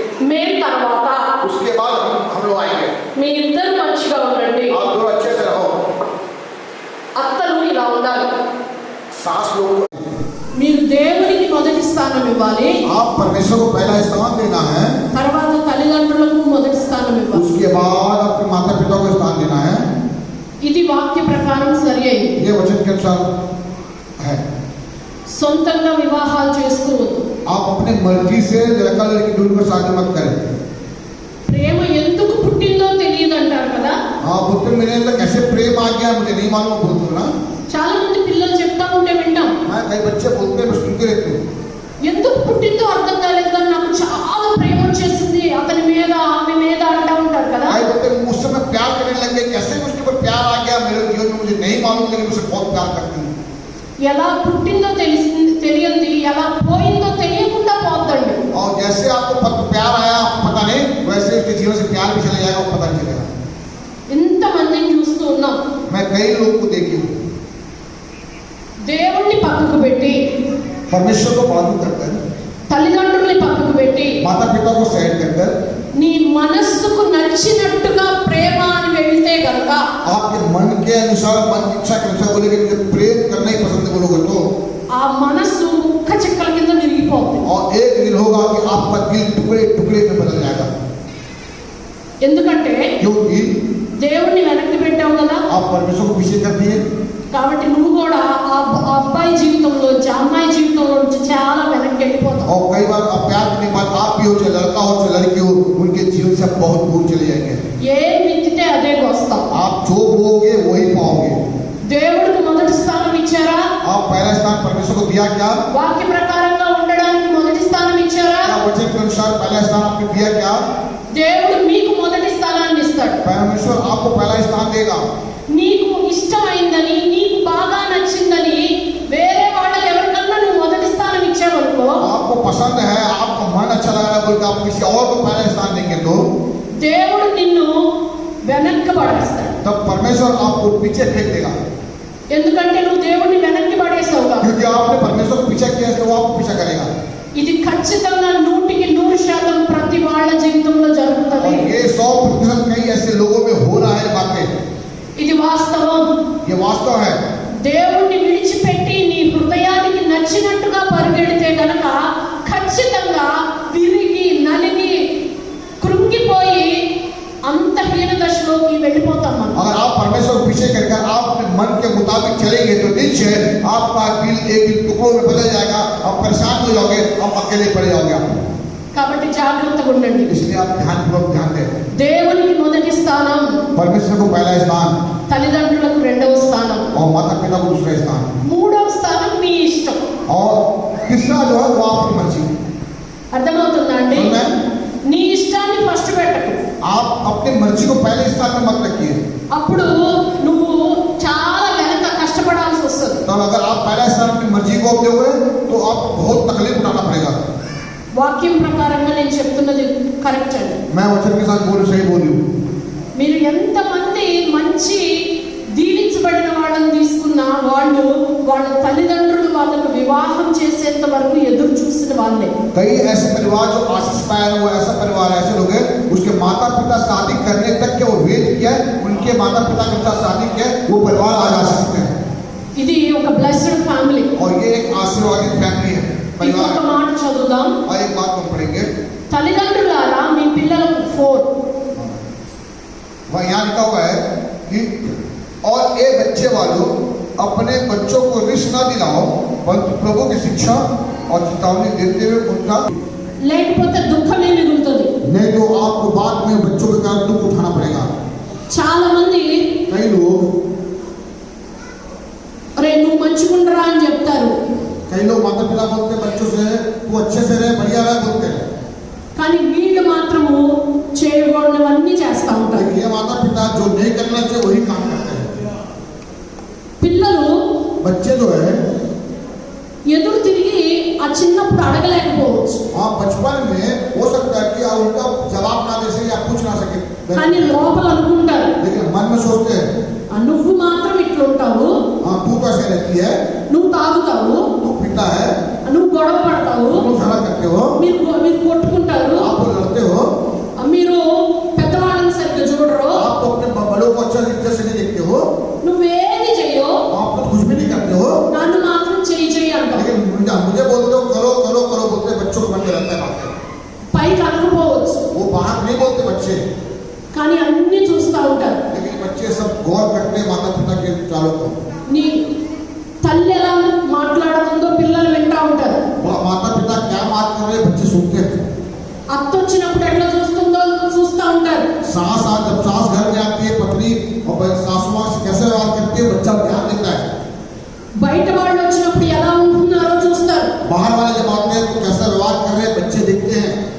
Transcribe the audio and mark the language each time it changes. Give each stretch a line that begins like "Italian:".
Telugu: మేము తర్వాత.
Hindi: उसके बाद हम लोग आएंगे.
Telugu: మీ ఇద్దరు మంచిగా ఉండండి.
Hindi: आप दोनों अच्छे से रहो.
Telugu: అత్తలు ఇలా ఉండాలి.
Hindi: सास लोग
Telugu: మీరు దేవునికి మొదటి స్థానం ఇవ్వాలి,
Hindi: आप परमेश्वर को पहला स्थान देना है,
Telugu: తర్వాత తల్లిదండ్రులకు మొదటి స్థానం ఇవ్వాలి.
Hindi: उसके बाद अपने माता पिता को स्थान देना है.
Telugu: ఇది వాక్య ప్రకారం సరి అయింది.
Hindi: ये वचन के अनुसार है.
Telugu: సొంతంగా వివాహాలు చేసుకోవద్దు.
Hindi: आप अपने मर्जी से लड़का लड़की ढूंढकर शादी मत करें.
Telugu: ప్రేమ ఎందుకు పుట్టిందో తెలియదు అంటారు కదా.
Hindi: हाँ, पुत्र मेरे अंदर कैसे प्रेम आ गया मुझे नहीं मालूम बोलते ना.
Telugu: చాలా మంది పిల్లలు చెప్తా ఉంటే వింటాం.
Hindi: हाँ, कई बच्चे बोलते हैं, मैं सुनते रहती हूँ.
Telugu: ఎందుకు పుట్టిందో అర్థం కాలేదు కానీ నాకు చాలా ప్రేమ వచ్చేసింది అతని మీద ఆమె మీద అంటా ఉంటారు కదా.
Hindi: कई बोलते हैं, मुझसे मैं प्यार करने लग गए, कैसे उसके ऊपर प्यार आ गया मेरे जीवन में मुझे नहीं मालूम, लेकिन मुझसे बहुत प्यार करती हूँ.
Telugu: ఎలా పుట్టిందో తెలియంది, ఎలా పోయిందో తెలియకుండా పోతండి.
Hindi: और जैसे आपको प्यार आया आपको पता नहीं, वैसे उसके जीवन से प्यार भी चले जाएगा, आपको पता नहीं चलेगा.
Telugu: ఇంతమందిని చూస్తూ ఉన్నాం.
Hindi: मैं कई लोगों को देखी हूँ.
Telugu: దేవుణ్ణి పక్కకు పెట్టి,
Hindi: परमेश्वर को बाजू कर कर,
Telugu: తల్లిదండ్రుల్ని పక్కకు పెట్టి,
Hindi: माता पिता को साइड कर कर,
Telugu: నీ మనస్సుకు నచ్చినట్టుగా ప్రేమ అని వెళ్తే గనక
Hindi: आपके मन के अनुसार, मन की इच्छा के अनुसार बोलेंगे मुझे प्रेम करना ही पसंद है बोलोगे तो,
Telugu: ఆ మనస్సు ముక్క చెక్కల కింద విరిగిపోతుంది.
Hindi: और एक दिन होगा कि आपका दिल टुकड़े टुकड़े में बदल जाएगा.
Telugu: ఎందుకంటే
Hindi: क्योंकि
Telugu: దేవుణ్ణి వెనక్కి పెట్టావు కదా.
Hindi: आप परमेश्वर को पीछे कर दिए,
Telugu: కాబట్టి నువ్వు కూడా ఆ అబ్బాయి జీవితంలోంచి అమ్మాయి జీవితంలోంచి చాలా వెనక్కి వెళ్ళిపోతావు.
Hindi: और कई बार आप प्यार करने के बाद आप भी हो चाहे लड़का हो चाहे लड़की हो, उनके जीवन से आप बहुत दूर चले जाएंगे.
Telugu: ఏం విత్తితే అదే వస్తాం.
Hindi: आप जो बोओगे वही पाओगे.
Telugu: దేవుడికి మొదటి స్థానం ఇచ్చారా?
Hindi: आप पहला स्थान परमेश्वर को दिया क्या?
Telugu: వాక్య ప్రకారంగా ఉండడానికి మొదటి స్థానం ఇచ్చారా?
Hindi: क्या वचन के अनुसार पहला स्थान आपने दिया क्या?
Telugu: దేవుడు మీకు మొదటి స్థానాన్ని ఇస్తాడు.
Hindi: परमेश्वर आपको पहला स्थान देगा.
Telugu: నీకు ఇష్టమైందని, నీకు బాగా నచ్చిందని వేరే వాళ్ళకి ఎవరికన్నా నువ్వు మొదటి స్థానం ఇచ్చావనుకో,
Hindi: आपको पसंद है, आपको मन अच्छा लग रहा है बोल के आप किसी और को पहला स्थान देंगे तो
Telugu: దేవుడు నిన్ను వెనక్కి పడేస్తాడు.
Hindi: तब परमेश्वर आपको पीछे फेंक देगा.
Telugu: ఎందుకంటే నువ్వు దేవుడిని వెనక్కి పడేసావు కదా.
Hindi: क्योंकि आपने परमेश्वर को पीछा किया तो वो आपको पीछा करेगा.
Telugu: ఇది ఖచ్చితంగా 100% ప్రతి వాళ్ళ జీవితంలో జరుగుతుంది.
Hindi: और ये 100% कई ऐसे लोगों में हो रहा है बातें.
Telugu: ఇది వాస్తవం.
Hindi: ये वास्तव है.
Telugu: దేవుణ్ణి విడిచిపెట్టి నీ హృదయానికి నచ్చినట్టుగా పరిగెడితే గనక ఖచ్చితంగా విరిగి నలిగి కృంగిపోయి అంతహీన దశలోకి వెళ్ళిపోతాం మనం.
Hindi: अगर आप परमेश्वर को पीछे करके आप अपने मन के मुताबिक चलेंगे तो निश्चय आपका दिल एक दिन टुकड़ों में बदल जाएगा, आप परेशान हो जाओगे, आप अकेले पड़ जाओगे. आप
Telugu: కాబట్టి జాగ్రత్తగా ఉండండి.
Hindi: इसलिए आप ध्यानपूर्वक ध्यान दें.
Telugu: దేవునికి మొదటి స్థానం,
Hindi: परमेश्वर को पहला स्थान
Telugu: తల్లిదండ్రులకు రెండవ స్థానం,
Hindi: और माता पिता को दूसरा स्थान,
Telugu: మూడవ స్థానం మీ ఇష్టం.
Hindi: और तीसरा जो है वो आपकी मर्जी.
Telugu: అర్థమవుతుందా అండి?
Hindi: समझ?
Telugu: నీ ఇష్టాన్ని ఫస్ట్ పెట్టకు.
Hindi: आप अपनी मर्जी को पहले स्थान में मत रखिए.
Telugu: అప్పుడు నువ్వు చాలా వెనక కష్టపడాల్సి వస్తుంది.
Hindi: तो अगर आप पहला स्थान अपनी मर्जी को दोगे तो आपको बहुत तकलीफ उठाना पड़ेगा.
Telugu: వాక్యం ప్రకారంగా నేను చెప్తున్నది కరెక్ట్ అండి.
Hindi: मैं वचन के साथ सही बोल रही हूँ.
Telugu: మీరు ఎంతమంది మంచి దీవించబడిన వాళ్ళని తీసుకున్నా వాళ్ళు వాళ్ళ తల్లిదండ్రులు వాళ్ళకు వివాహం చేసేంత వరకు ఎదురు చూసిన వాళ్ళే.
Hindi: कई ऐसे परिवार जो आशीष पाए वो ऐसा परिवार ऐसे लोग हैं उसके माता पिता शादी करने तक के वो वेट किया, उनके माता पिता के साथ शादी किया, वो परिवार आज आ सकते हैं.
Telugu: ఇది ఒక బ్లెస్డ్ ఫ్యామిలీ.
Hindi: और ये एक आशीर्वादित फैमिली है, परिवार.
Telugu: ఇంకొక మాట చదువుదాం.
Hindi: और एक बात हम पढ़ेंगे.
Telugu: తల్లిదండ్రులారా మీ పిల్లలకు 4
Hindi: वहाँ यहाँ लिखा हुआ है कि और ये बच्चे वालों अपने बच्चों को रिश्त न दिलाओ परंतु प्रभु की शिक्षा और चेतावनी देते हुए उनका,
Telugu: లేకపోతే దుఃఖమే మిగులుతుంది.
Hindi: नहीं तो आपको बाद में बच्चों के कारण दुख उठाना पड़ेगा.
Telugu: చాలా మంది
Hindi: कई लोग
Telugu: రే నువ్వు మంచిగుండరా అని చెప్తారు.
Hindi: कई लोग माता पिता बोलते हैं बच्चों से तू अच्छे से रहे, बढ़िया रहे बोलते हैं,
Telugu: కానీ వీళ్ళు మాత్రము చేయకూడనివన్నీ చేస్తూ ఉంటారు.
Hindi: लेकिन ये माता पिता जो नहीं करना चाहिए वही काम करते हैं.
Telugu: పిల్లలు
Hindi: बच्चे जो है
Telugu: ఎదురు తిరిగి ఆ చిన్నప్పుడు అడగలేకపోవచ్చు,
Hindi: हाँ बचपन में हो सकता है कि आप उनका जवाब ना दे सके या पूछ ना सके,
Telugu: కానీ లోపల అనుకుంటారు
Hindi: लेकिन मन में सोचते हैं
Telugu: నువ్వు మాత్రం ఇట్లుంటావు,
Hindi: हाँ तू तो ऐसे रहती है,
Telugu: నువ్వు తాగుతావు,
Hindi: तू पीता है,
Telugu: నువ్వు గొడవ పడతావు,
Hindi: तुम झगड़ा करते हो,
Telugu: మీరు కొట్టుకుంటారు,
Hindi: आप लोग लड़ते हो,
Telugu: మీరు పెద్దవాళ్ళని సరిగ్గా చూడరు,
Hindi: आप तो अपने बड़ों को अच्छा इज्जत से नहीं देखते हो,
Telugu: నువ్వేది చెయ్యో
Hindi: आप तो कुछ भी नहीं करते हो,
Telugu: నన్ను మాత్రం చెయ్యి అంటావు.
Hindi: लेकिन मुझे बोलते हो करो करो करो बोलते, बच्चों को मन में रहता है बातें,
Telugu: పైకి అనకపోవచ్చు
Hindi: वो बाहर नहीं बोलते बच्चे,
Telugu: కానీ అన్ని చూస్తూ ఉంటారు.
Hindi: लेकिन बच्चे सब गौर करते हैं माता पिता के विचारों को.
Telugu: నీ తల్లి ఎలా మాట్లాడుతుందో పిల్లలు వింటూ ఉంటారు.
Hindi: माता पिता क्या बात कर रहे हैं बच्चे सुनते हैं.
Telugu: అత్త వచ్చినప్పుడు ఎట్లా చూస్తుందో చూస్తూ ఉంటారు.
Hindi: सास जब सास घर में आती है पत्नी और सासू माँ से कैसे व्यवहार करती है बच्चा ध्यान देता है.
Telugu: బయట వాళ్ళు వచ్చినప్పుడు ఎలా ఉంటున్నారో చూస్తారు.
Hindi: बाहर वाले जब आते हैं तो कैसा व्यवहार कर रहे हैं बच्चे देखते हैं.